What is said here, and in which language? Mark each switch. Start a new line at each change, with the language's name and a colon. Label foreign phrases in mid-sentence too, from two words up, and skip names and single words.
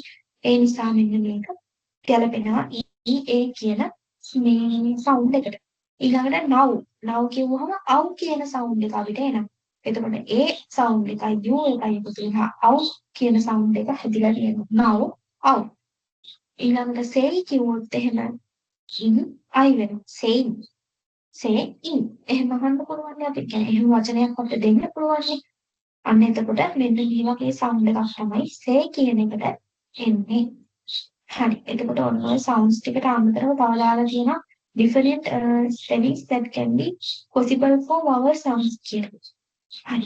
Sinhala: ඒ නිසා මෙන්න මේක ගැලපෙනවා EA කියන මේ sound එකට. ඊළඟට now කියුවහම අව් කියන sound එක අපිට එනවා. එතකොට ඒ sound එකයි u එකයි එකතු වෙලා අව් කියන sound එක හැදිලා තියෙනවා. now අව්. ඊළඟට say කිව්වොත් එහෙම I වෙනවා.
English: say in
Sinhala: එහෙම අහන්න පුළුවන් අපිට. කියන්නේ එහෙම වචනයක් අපිට දෙන්න පුළුවන්. අන්න එතකොට මෙන්න මේ වගේ sound එකක් තමයි say කියන එකට එන්නේ. හරි. එතකොට ඔන්න ඔය sounds ටිකට අමතරව තව දාලා තියෙනවා
English: different spellings that can be possible for vowel sounds
Sinhala: කියලා. හරි.